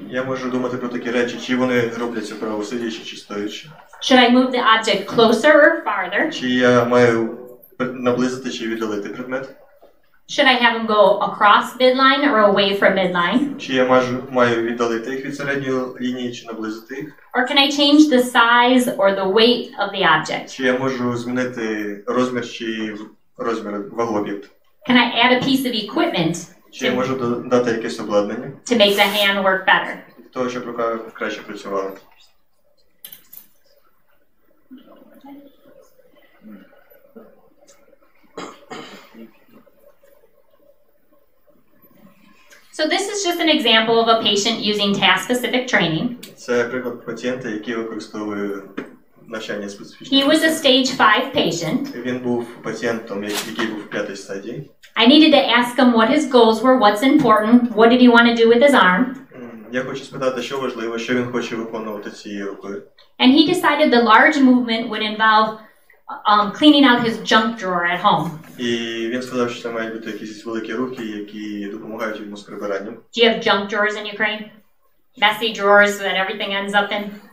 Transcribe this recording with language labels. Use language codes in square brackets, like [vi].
[uk] Я можу думати про такі речі, чи вони роблять цю вправу сидячи чи стоячи. [en] Should I move the object closer or farther? [uk] Чи я маю наблизити чи віддалити предмет? [en] Should I have them go across midline or away from midline? [uk] Чи я маю віддалити їх від середньої лінії, чи наблизити їх? [en] Or can I change the size or the weight of the object? [uk] Чи я можу змінити розмір чи розмір вагу об'єкту? [en] Can I add a piece of equipment [uk] Чи я можу додати якесь обладнання, [en] to make the hand work better? [uk] для того, щоб рука краще працювала? [en] So this is just an example of a patient using task-specific training. [uk] Це приклад пацієнта, який використовує навчання специфічне. [en] He was a stage 5 patient. [uk] Він був пацієнтом, який був в 5-й стадії. [en] I needed to ask him what his goals were, what's important, what did he want to do with his arm. [uk] Я хочу спитати, що важливо, що він хоче виконувати цією рукою. [en] And he decided the large movement would involve cleaning out his junk drawer at home. [uk] І він сказав, що це мають бути якісь великі рухи, які допомагають йому з прибиранням. [en] Do you have junk drawers in Ukraine? Messy drawers that everything ends up in?